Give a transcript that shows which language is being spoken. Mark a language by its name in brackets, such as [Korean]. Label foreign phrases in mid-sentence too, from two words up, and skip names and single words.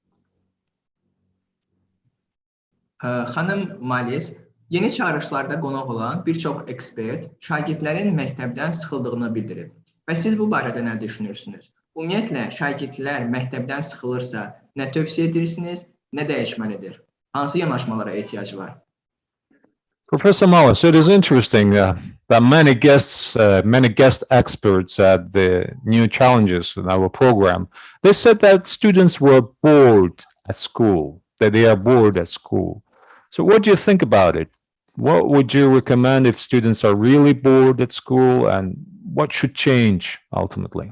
[Azerbaijani] Xanım Mullis, yeni çağırışlarda qonaq olan bir çox ekspert şagirdlərin məktəbdən sıxıldığını bildirib. Və siz bu barədə nə düşünürsünüz? Ümumiyyətlə, şagirdlər məktəbdən sıxılırsa, nə tövsiyə edirsiniz, nə dəyişməlidir? Hansı yanaşmalara ehtiyac var? [English] Professor Mullis, it is interesting that many guest experts at the new challenges in our program, they said that students were bored at school, that they are bored at school. So what do you think about it? What would you recommend if students are really bored at school, and what should change ultimately?